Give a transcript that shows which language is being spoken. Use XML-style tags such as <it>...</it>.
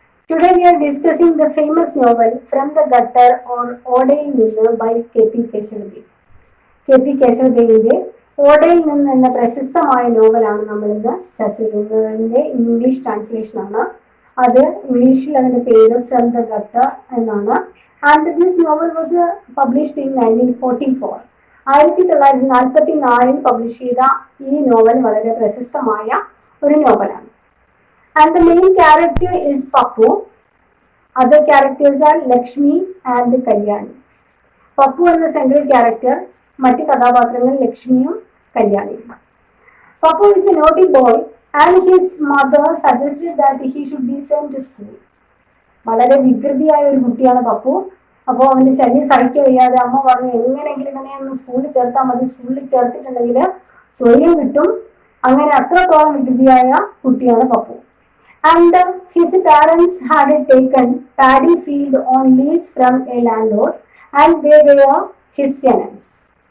<en>Today we are discussing the famous novel From the Gutter or Odayil Ninnu by K.P. Keshavadeva. K P.</en> <ml>കേശവദേവിന്റെ ഓടയിൽ നിന്ന് എന്ന പ്രശസ്തമായ നോവലാണ് നമ്മൾ ഇന്ന് ചർച്ച ചെയ്യുന്നത്. അതിന്റെ ഇംഗ്ലീഷ് ട്രാൻസ്ലേഷൻ ആണ്. അത് ഇംഗ്ലീഷിൽ അതിന്റെ പേര് ഫ്രം ദ ഗട്ടർ എന്നാണ്.</ml> <en>And this novel was published in 1944.</en> <ml>1944 publish ചെയ്ത ഈ നോവൽ വളരെ പ്രശസ്തമായ ഒരു നോവലാണ്.</ml> <en>And the main character is Pappu. Other characters are Lakshmi and Kalyani. Pappu is the central character.</en> <ml>മറ്റ് കഥാപാത്രങ്ങൾ ലക്ഷ്മിയും കല്യാണിയും.</ml> <en>Pappu is a naughty boy and his mother suggested that he should be sent to school.</en> <ml>വളരെ വികൃതിയായ ഒരു കുട്ടിയാണ് പപ്പു. അപ്പോൾ അവന്റെ ശല്യം സഹിക്കാൻ വയ്യാതെ അമ്മ പറഞ്ഞു എങ്ങനെയെങ്കിലും ഇവനെ ഒന്ന് സ്കൂളിൽ ചേർത്താൽ മതി, സ്കൂളിൽ ചേർത്തിട്ടുണ്ടെങ്കിൽ സ്വയം കിട്ടും. അങ്ങനെ അത്രത്തോളം വികൃതിയായ കുട്ടിയാണ് Pappu.</ml> <en>And his parents had taken paddy field on lease from a landlord and they were his tenants.</en>